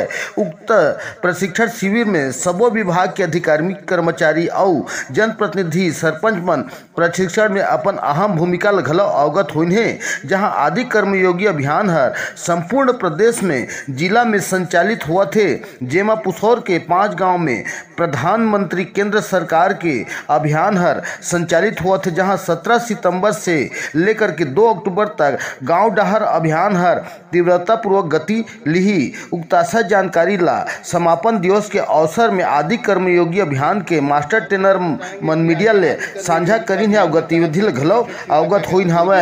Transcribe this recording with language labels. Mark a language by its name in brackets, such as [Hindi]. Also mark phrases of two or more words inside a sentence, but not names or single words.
[Chhattisgarhi] उक्त प्रशिक्षण शिविर में सबो विभाग के अधिकारी, कर्मचारी और जनप्रतिनिधि, सरपंच मन प्रशिक्षण में अपन अहम भूमिका घलो अवगत हुई है, जहां आदि कर्मयोगी अभियान हर संपूर्ण प्रदेश में जिला में संचालित हुआ थे, जेमा पुसौर के 5 गाँव में प्रधानमंत्री केंद्र सरकार के अभियान हर संचालित हुआ थे, जहां 17 सितंबर से लेकर के 2 अक्टूबर तक गांव डहर अभियान हर तीव्रता पूर्वक गति लिही। उक्तासा जानकारी ला समापन दिवस के अवसर में आदि कर्मयोगी अभियान के मास्टर ट्रेनर मन मीडिया ले साझा करीन है और गतिविधि घलो अवगत हुई हवे।